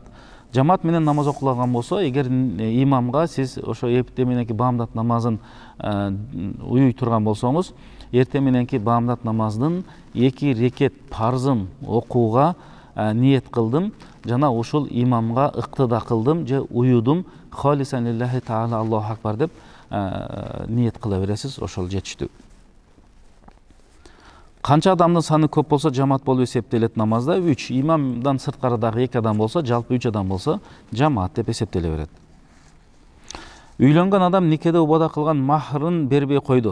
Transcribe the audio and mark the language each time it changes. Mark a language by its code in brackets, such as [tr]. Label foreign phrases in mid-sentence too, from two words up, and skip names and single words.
[ky] Жамаат менен намаз окулаган болсо, эгер имамга сиз ошо эртең мененки баамдат намазын уюй турган болсоңуз, эртең мененки баамдат намаздын 2 рекет парзын окууга ниет кылдым жана ушул имамга ыктыда кылдым же уюдум, [ar] خالصاً لله تعالى الله أكبر [ky] деп ниет кыла бересиз, ошол жетиштүү. Канча адамдын саны көп болсо жамаат болуп эсептелет намазда? 3. Имамдан сырткарыдагы 2 адам болсо, жалпы 3 адам болсо жамаат деп эсептеле берет. Үйлөнгөн адам никеде убада кылган махрын бербей койду.